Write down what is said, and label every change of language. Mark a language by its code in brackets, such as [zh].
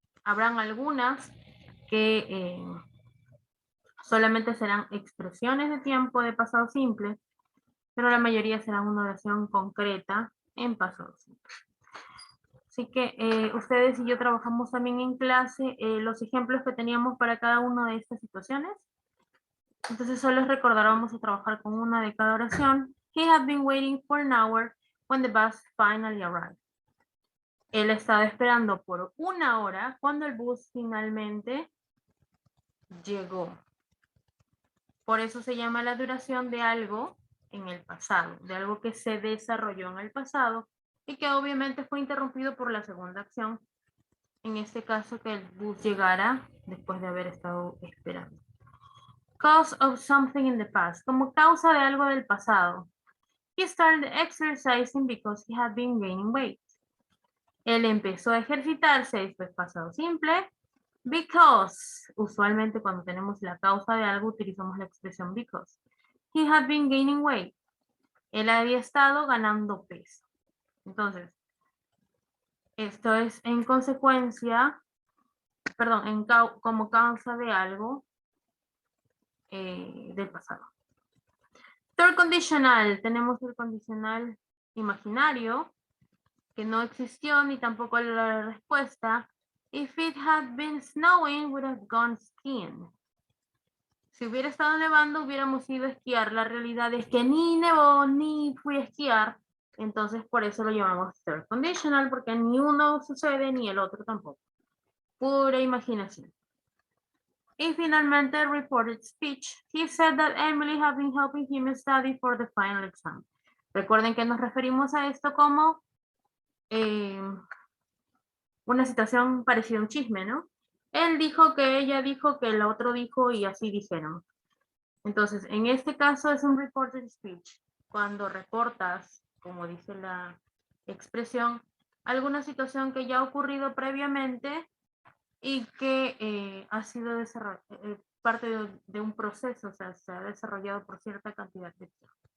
[es] Habrán algunas que solamente serán expresiones de tiempo de pasado simple, pero la mayoría serán una oración concreta en pasado simple. Así que ustedes y yo trabajamos también en clase los ejemplos que teníamos para cada una de estas situaciones. Entonces solo recordar, vamos a trabajar con una de cada oración. [en] He had been waiting for an hour when the bus finally arrived. [es] Él estaba esperando por 1 hora cuando el bus finalmente llegó. Por eso se llama la duración de algo en el pasado, de algo que se desarrolló en el pasado y que obviamente fue interrumpido por la segunda acción, en este caso que el bus llegara después de haber estado esperando. [en] Cause of something in the past, [es] como causa de algo del pasado. [en] He started exercising because he had been gaining weight. [es] Él empezó a ejercitarse, después pasado simple, because. Usualmente cuando tenemos la causa de algo utilizamos la expresión because. [en] He had been gaining weight. [es] Él había estado ganando peso. Entonces, esto es en consecuencia, perdón, como causa de algo del pasado. Third conditional, tenemos el condicional imaginario, que no existió ni tampoco la respuesta. [en] If it had been snowing, would have gone skiing. [es] Si hubiera estado nevando, hubiéramos ido a esquiar. La realidad es que ni nevó ni fui a esquiar. Entonces, por eso lo llamamos third conditional, porque ni uno sucede ni el otro tampoco. Pura imaginación. Y finalmente, reported speech. [en] He said that Emily had been helping him study for the final exam. [es] Recuerden que nos referimos a esto como una situación parecida a un chisme, ¿no? Él dijo que ella dijo que el otro dijo y así dijeron. Entonces, en este caso es un reported speech. Cuando reportas, como dice la expresión, alguna situación que ya ha ocurrido previamente y que ha sido parte de un proceso, o sea, se ha desarrollado por cierta cantidad de tiempo.